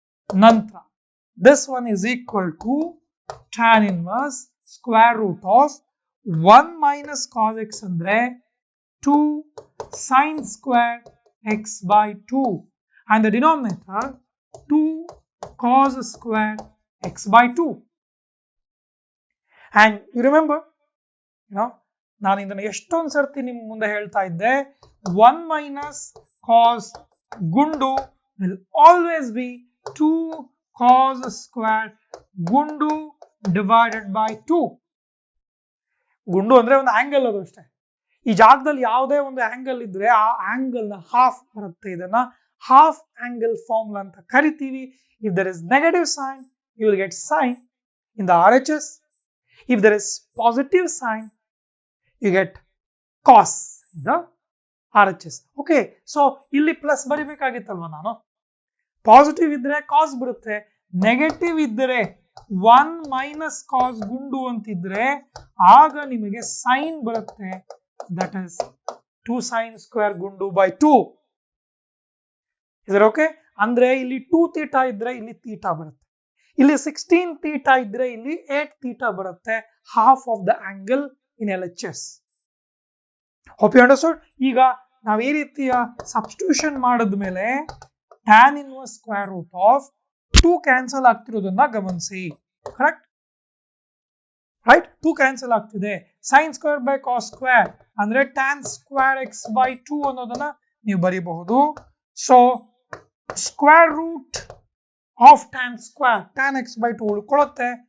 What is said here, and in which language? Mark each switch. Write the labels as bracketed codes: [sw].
[en] ನಂತರ this one is equal to tan inverse square root of 1 minus cos x ಅಂದ್ರೆ 2 sin square x by 2 and the denominator 2 cos square x by 2. And you remember, [kn] ನಾನು ಇದನ್ನ ಎಷ್ಟೊಂದು ಸರ್ತಿ ನಿಮ್ ಮುಂದೆ ಹೇಳ್ತಾ ಇದ್ದೆ, [en] 1 minus cos ಗುಂಡು will always be 2 cos square ಗುಂಡು divided by 2. [kn] ಗುಂಡು ಅಂದ್ರೆ ಒಂದು ಆಂಗಲ್, ಅದು ಅಷ್ಟೇ. ಈ ಜಾಗದಲ್ಲಿ ಯಾವುದೇ ಒಂದು ಆಂಗಲ್ ಇದ್ರೆ ಆ ಆಂಗಲ್ ನ ಹಾಫ್ ಬರುತ್ತೆ. ಇದನ್ನ ಹಾಫ್ ಆಂಗಲ್ ಫಾರ್ಮುಲಾ ಅಂತ ಕರಿತೀವಿ. [en] If there is negative sign, you will get sign in the RHS. If there is positive sign, you get cos in the RHS. [kn] Okay, so ಇಲ್ಲಿ plus ಬರಿಬೇಕಾಗಿತ್ತಲ್ವಾ ನಾನು. Positive ಇದ್ರೆ ಕಾಸ್ ಬರುತ್ತೆ, negative ಇದ್ರೆ 1 minus cos ಗುಂಡು ಅಂತಿದ್ರೆ ಆಗ ನಿಮಗೆ ಸೈನ್ ಬರುತ್ತೆ. [en] That is 2 sin square ಗುಂಡು by 2. Is it okay? [kn] ಅಂದ್ರೆ ಇಲ್ಲಿ 2 theta ಇದ್ರೆ ಇಲ್ಲಿ theta ಬರುತ್ತೆ, ಇಲ್ಲಿ 16 theta ಇದ್ರೆ ಇಲ್ಲಿ 8 theta ಬರುತ್ತೆ. [en] Half of the angle in LHS. Hope you understood. [kn] ಈಗ ನಾವು ಈ ರೀತಿಯ ಸಬ್ಸ್ಟಿಟ್ಯೂಷನ್ ಮಾಡಿದ್ಮೇಲೆ tan inverse square root of 2 cancel ಆಗ್ತಿರೋದನ್ನ ಗಮನಿಸಿ. Correct, right? 2 ಕ್ಯಾನ್ಸಲ್ ಆಗ್ತಿದೆ. sin square by cos square ಅಂದ್ರೆ tan square x by 2 ಅನ್ನೋದನ್ನ ನೀವು ಬರೀಬಹುದು. So square root of tan square tan x by 2 ಉಳ್ಕೊಳ್ಳುತ್ತೆ.